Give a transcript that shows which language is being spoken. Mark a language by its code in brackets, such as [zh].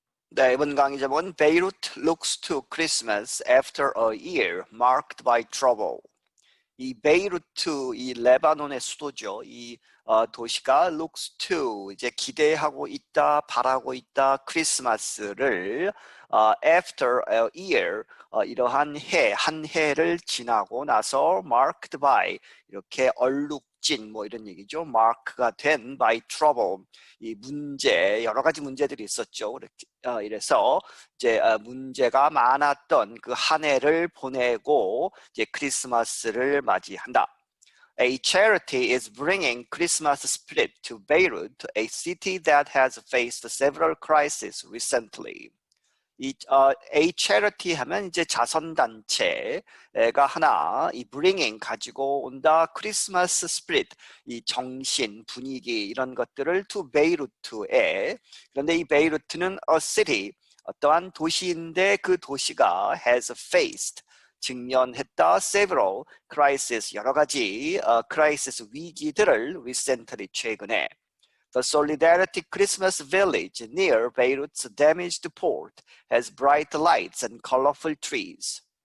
[ko] 네, 이번 강의 제목은 [en] Beirut looks to Christmas after a year marked by trouble. [ko] 이 베이루트, 이 레바논의 수도죠. 이 도시가 [en] looks to, [ko] 이제 기대하고 있다, 바라고 있다, 크리스마스를 [en] after a year, [ko] 이러한 해, 한 해를 지나고 나서 [en] marked by, [ko] 이렇게 얼룩진 뭐 이런 얘기죠. mark가 된 [en] by trouble, [ko] 이 문제, 여러 가지 문제들이 있었죠. 이래서 이제 문제가 많았던 그 한 해를 보내고 이제 크리스마스를 맞이한다. [en] A charity is bringing Christmas spirit to Beirut, a city that has faced several crises recently. A charity [ko] 하면 이제 자선단체가 하나, 이 [en] bringing [ko] 가지고 온다, 크리스마스 spirit, 이 정신, 분위기 이런 것들을 to 베이루트에. 그런데 이 베이루트는 [en] a city, [ko] 어떠한 도시인데 그 도시가 [en] has faced, [ko] 직면했다, [en] several crises, [ko] 여러 가지 crisis 위기들을 [en] recently, [ko] 최근에. [en] The Solidarity Christmas Village near Beirut's damaged port has bright lights and colorful trees.